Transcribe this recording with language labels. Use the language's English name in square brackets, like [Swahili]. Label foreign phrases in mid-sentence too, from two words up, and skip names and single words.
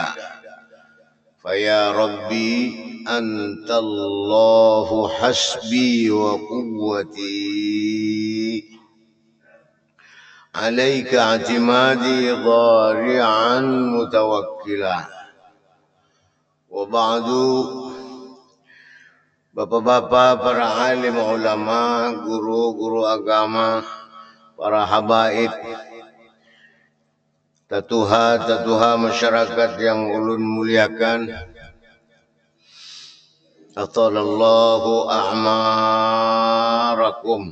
[Arabic] فيا ربي أنت الله حسبي وقوتي، عليك اعتمادي ضارعا متوكلا. وبعد، [Banjar] bapak-bapak, para alim ulama, guru-guru agama, para habaib, tatuha masyarakat yang ulun muliakan, [Arabic] أطال الله أعماركم.